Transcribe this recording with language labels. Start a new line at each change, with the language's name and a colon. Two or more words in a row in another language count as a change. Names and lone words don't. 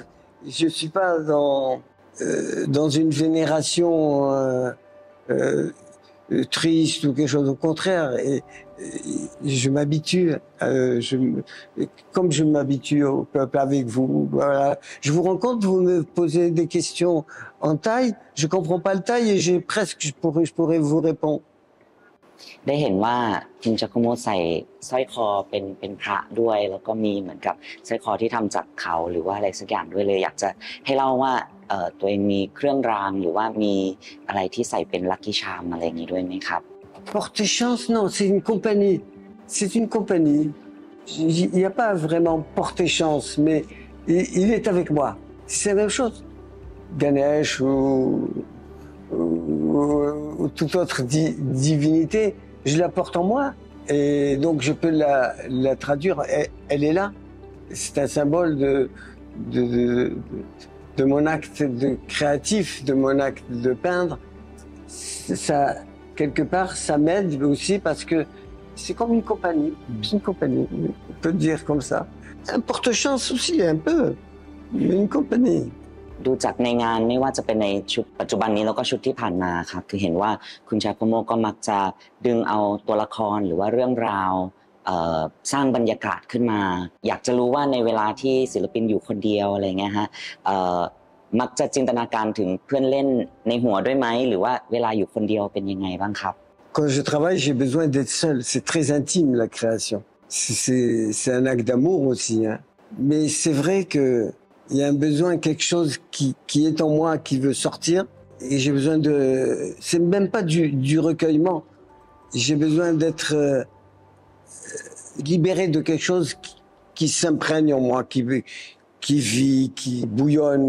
French: Je suis pas dans une vénération triste ou quelque chose. Au contraire, et je m'habitue, comme je m'habitue au peuple avec vous. Voilà. Je vous rencontre, vous me posez des questions en thaï, je comprends pas le thaï et je pourrais vous répondre.
Thai: ได้เห็นว่าคุณจาคุโมะใส่สร้อยคอเป็นพระด้วยแล้วก็มีเหมือนกับสร้อยคอที่ทำจากเขาหรือว่าอะไรสักอย่างด้วยเลยอยากจะให้เล่าว่าตัวเองมีเครื่องรางหรือว่ามีอะไรที่ใส่เป็น
English: lucky charm
Thai: อะไรอย่างนี้ด้วยไหมครับ
French: Porter chance, non, c'est une compagnie. C'est une compagnie. Il n'y a pas vraiment porter chance, mais il est avec moi. C'est la même chose. Ganesh ou toute autre divinité, je la porte en moi. Et donc je peux la traduire. Elle est là. C'est un symbole de mon acte de créatif, de mon acte de peindre. Ça, quelque part, ça m'aide aussi parce que c'est comme une compagnie. C'est une compagnie, on peut dire comme ça. Un porte-chance aussi, un peu, mais une compagnie.
Thai: ดูจากในงานไม่ว่าจะเป็นในชุดปัจจุบันนี้แล้วก็ชุดที่ผ่านมาครับคือเห็นว่าคุณจาโคโมะก็มักจะดึงเอาตัวละครหรือว่าเรื่องราวสร้างบรรยากาศขึ้นมาอยากจะรู้ว่าในเวลาที่ศิลปินอยู่คนเดียวอะไรเงี้ยฮะมักจะจินตนาการถึงเพื่อนเล่นในหัวด้วยไหมหรือว่าเวลาอยู่คนเดียวเป็นยังไงบ้างครับ
French: Quand je travaille, j'ai besoin d'être seul. C'est très intime la création. C'est un acte d'amour aussi, hein. Mais c'est vrai que il y a un besoin, quelque chose qui est en moi, qui veut sortir. Et j'ai besoin de... C'est même pas du recueillement. J'ai besoin d'être libéré de quelque chose qui s'imprègne en moi, qui vit, qui bouillonne.